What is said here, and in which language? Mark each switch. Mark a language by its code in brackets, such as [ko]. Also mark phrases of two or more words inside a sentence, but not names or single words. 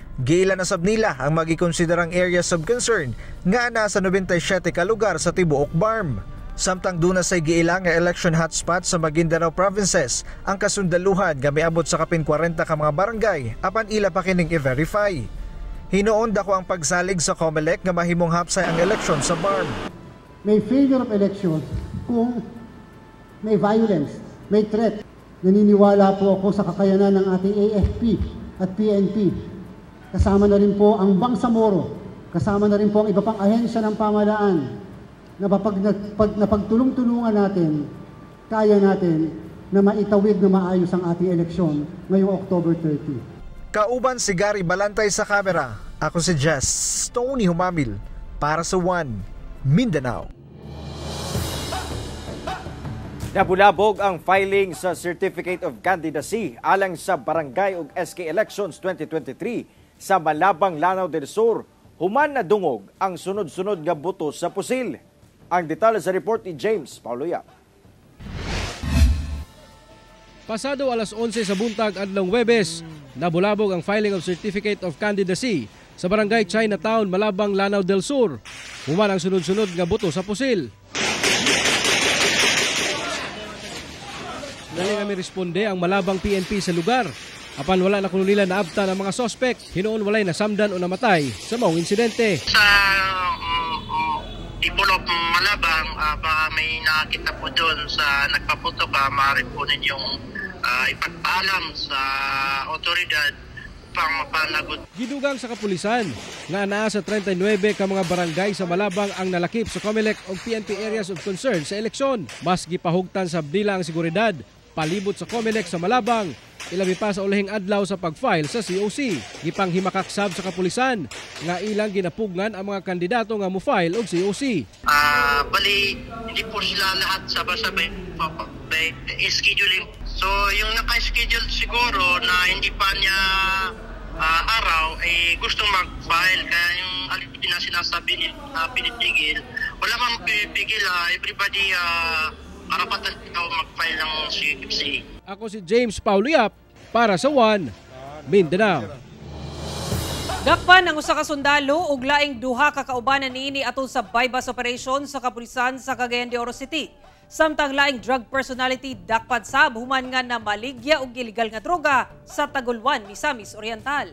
[ceb] Giila na sab nila ang magikonsiderang [en] areas of concern [ceb] nga ana sa 97 ka lugar sa tibuok BARM. Samtang duna say giila nga [en] election hotspot [ceb] sa Maguindanao provinces ang Kasundaluhan nga miabot sa kapin 40 ka mga barangay apan ila pa kining i-verify. Hinoon dako ang pagsalig sa COMELEC nga mahimong hapsay ang eleksyon sa BARM. [tl] May [en] failure of election [tl] kung may violence, may threat. Naniniwala po ako sa kakayanan ng ating AFP at PNP. Kasama na rin po ang Bangsamoro, kasama na rin po ang iba pang ahensya ng pamahalaan na napagtulong-tulungan natin, kaya natin na maitawid na maayos ang ating eleksyon ngayong October 30. [ceb] Kauban si Gary Balantay sa kamera. Ako si Jess Tony Humamil para sa One Mindanao. Nabulabog ang filing sa [en] Certificate of Candidacy [ceb] alang sa Barangay ug SK Elections 2023 sa Malabang, Lanao del Sur. Human na dungog ang sunod-sunod nga boto sa pusil. Ang detalye sa report ni James Paulo Yap. Pasado alas 11 sa buntag adlong Huwebes, nabulabog ang [en] filing of Certificate of Candidacy [ceb] sa Barangay Chinatown, Malabang, Lanao del Sur. Human ang sunod-sunod nga boto sa pusil. Dali kami responde ang Malabang PNP sa lugar. Apan wala na kuno nila naabtan ang mga sospek, hinuon walay nasamdan o namatay sa maong insidente. [tl] Sa Dipolop Malabang, baka may nakakita po doon sa nagpaputok, maaari po ninyong ipagpaalam sa otoridad pang mapanagot. [ceb] Gidugang sa kapulisan nga anaa sa 39 ka mga barangay sa Malabang ang nalakip sa COMELEC o PNP [en] areas of concern [ceb] sa eleksyon. Mas gipahugtan sa abdila ang seguridad, palibot sa COMELEC sa Malabang. Ilabi pa sa ulahing adlaw sa pag-file sa COC. Gipanghimakak-sab sa kapulisan nga ilang ginapugnan ang mga kandidato nga mo-file og COC. [tl] Bali, hindi po sila lahat sabay-sabay scheduling. So, yung naka-schedule siguro na hindi pa niya araw, gusto mag-file. Kaya yung alipin na sinasabi na pinitigil, wala mang pinipigil. Everybody karapatan ikaw mag-file ng COC. [ceb] Ako si James Pauliap para sa One Mindanao. Dakpan ang usa ka sundalo ug laing duha ka kaubanan niini atol sa [en] bypass operation [ceb] sa kapulisan sa Cagayan de Oro City. Samtang laing drug personality dakpan sab human nga na maligya og illegal nga droga sa Tagulwan, Misamis Oriental.